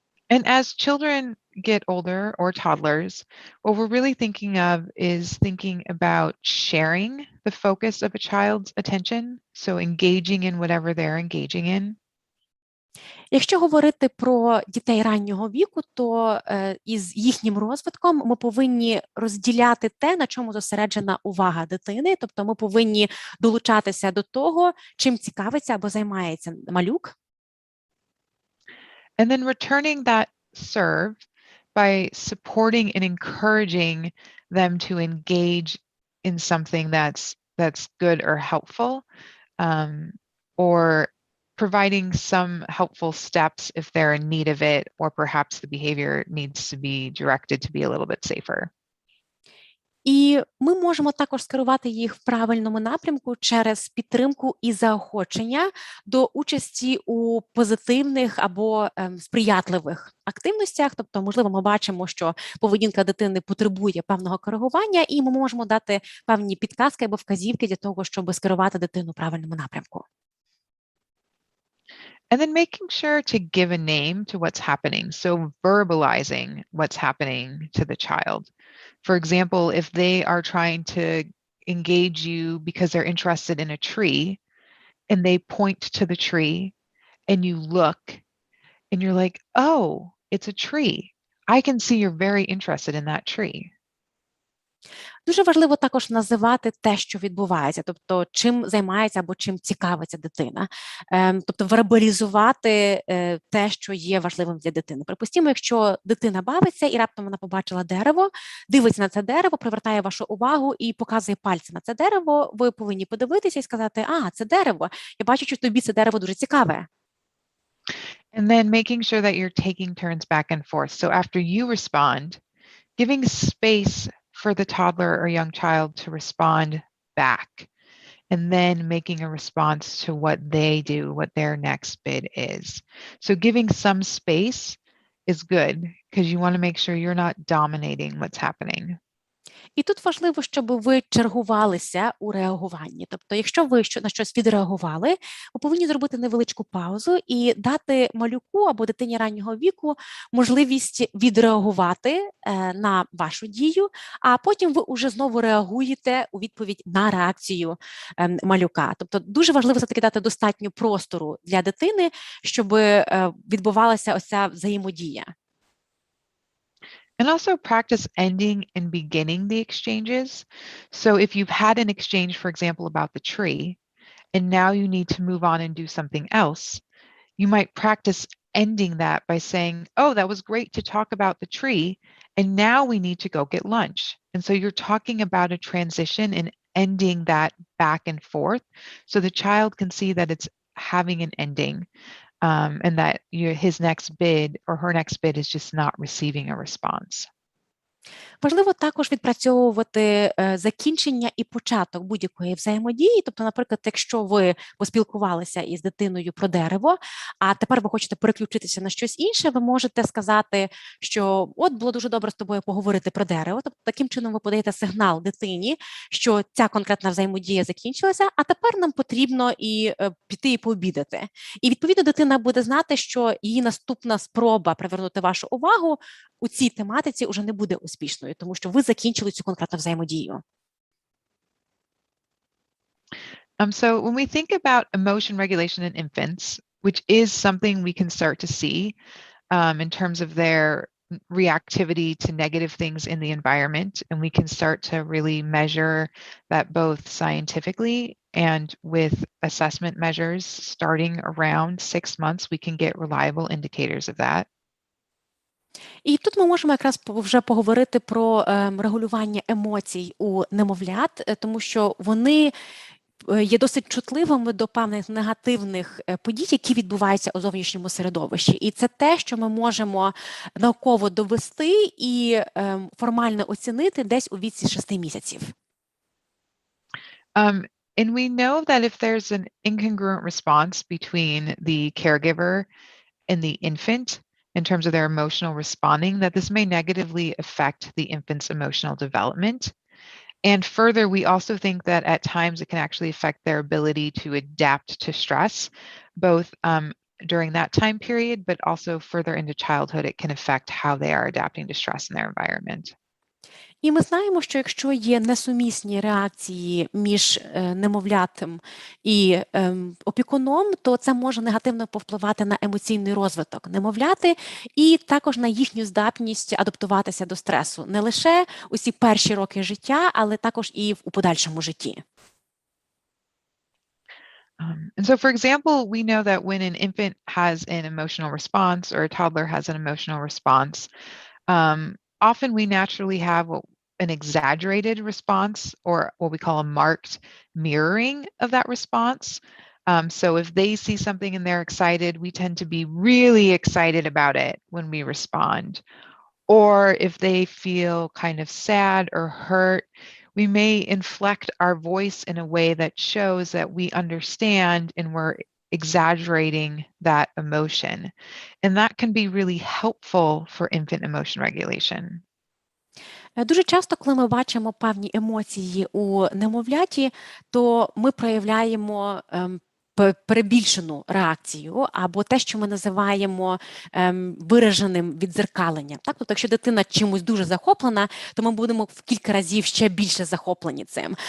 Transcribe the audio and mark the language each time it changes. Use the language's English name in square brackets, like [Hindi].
[English] And as children get older, or toddlers, what we're really thinking of is thinking about sharing the focus of a child's attention, so engaging in whatever they're engaging in. [Ukrainian] Якщо говорити про дітей раннього віку, то із їхнім розвитком ми повинні розділяти те, на чому зосереджена увага дитини, тобто ми повинні долучатися до того, чим цікавиться або займається малюк. [English] And then returning that serve by supporting and encouraging them to engage in something that's good or helpful, or providing some helpful steps if they're in need of it, or perhaps the behavior needs to be directed to be a little bit safer. [Ukrainian] І ми можемо також скерувати їх в правильному напрямку через підтримку і заохочення до участі у позитивних або сприятливих активностях. Тобто, можливо, ми бачимо, що поведінка дитини потребує певного коригування, і ми можемо дати певні підказки або вказівки для того, щоб скерувати дитину в правильному напрямку. [English] And then making sure to give a name to what's happening. So verbalizing what's happening to the child. For example, if they are trying to engage you because they're interested in a tree and they point to the tree and you look and you're like, oh, it's a tree. I can see you're very interested in that tree. [Ukrainian] Дуже важливо також називати те, що відбувається, тобто чим займається або чим цікавиться дитина. Тобто вербалізувати те, що є важливим для дитини. Припустимо, якщо дитина бавиться і раптом вона побачила дерево, дивиться на це дерево, привертає вашу увагу і показує пальцем на це дерево, ви повинні подивитися і сказати, це дерево, я бачу, що тобі це дерево дуже цікаве. [English] And then making sure that you're taking turns back and forth. So after you respond, giving space for the toddler or young child to respond back, and then making a response to what they do, what their next bid is. So giving some space is good because you want to make sure you're not dominating what's happening. [Ukrainian] І тут важливо, щоб ви чергувалися у реагуванні. Тобто, якщо ви на щось відреагували, ви повинні зробити невеличку паузу і дати малюку або дитині раннього віку можливість відреагувати на вашу дію, а потім ви уже знову реагуєте у відповідь на реакцію малюка. Тобто, дуже важливо все-таки дати достатньо простору для дитини, щоб відбувалася ось ця взаємодія. [English] And also practice ending and beginning the exchanges. So if you've had an exchange, for example, about the tree, and now you need to move on and do something else, you might practice ending that by saying, oh, that was great to talk about the tree, and now we need to go get lunch. And so you're talking about a transition and ending that back and forth so the child can see that it's having an ending. And that his next bid or her next bid is just not receiving a response. [Ukrainian] Важливо також відпрацьовувати закінчення і початок будь-якої взаємодії. Тобто, наприклад, якщо ви поспілкувалися із дитиною про дерево, а тепер ви хочете переключитися на щось інше, ви можете сказати, що от було дуже добре з тобою поговорити про дерево. Тобто, таким чином ви подаєте сигнал дитині, що ця конкретна взаємодія закінчилася, а тепер нам потрібно і піти і пообідати. І, відповідно, дитина буде знати, що її наступна спроба привернути вашу увагу у цій тематиці вже не буде успішною, тому що ви закінчили цю конкретну взаємодію. [English] So when we think about emotion regulation in infants, which is something we can start to see in terms of their reactivity to negative things in the environment, and we can start to really measure that both scientifically and with assessment measures starting around 6 months, we can get reliable indicators of that. [Ukrainian] І тут ми можемо якраз вже поговорити про регулювання емоцій у немовлят, тому що вони є досить чутливими до певних негативних подій, які відбуваються у зовнішньому середовищі. І це те, що ми можемо науково довести і формально оцінити десь у віці 6 місяців. [English] And we know that if there's an incongruent response between the caregiver and the infant, in terms of their emotional responding, that this may negatively affect the infant's emotional development. And further, we also think that at times it can actually affect their ability to adapt to stress, both during that time period, but also further into childhood, it can affect how they are adapting to stress in their environment. [Ukrainian] І ми знаємо, що якщо є несумісні реакції між немовлятом і опікуном, то це може негативно повпливати на емоційний розвиток немовляти і також на їхню здатність адаптуватися до стресу. Не лише усі перші роки життя, але також і у подальшому житті. [English] And so, for example, we know that when an infant has an emotional response or a toddler has an emotional response, often we naturally have an exaggerated response or what we call a marked mirroring of that response. So if they see something and they're excited, we tend to be really excited about it when we respond. Or if they feel kind of sad or hurt, we may inflect our voice in a way that shows that we understand and we're exaggerating that emotion. And that can be really helpful for infant emotion regulation. [Ukrainian] Дуже часто, коли ми бачимо певні емоції у немовляті, то ми проявляємо перебільшену реакцію або те, що ми називаємо вираженим віддзеркаленням. Так? Тобто, якщо дитина чимось дуже захоплена, то ми будемо в кілька разів ще більше захоплені цим.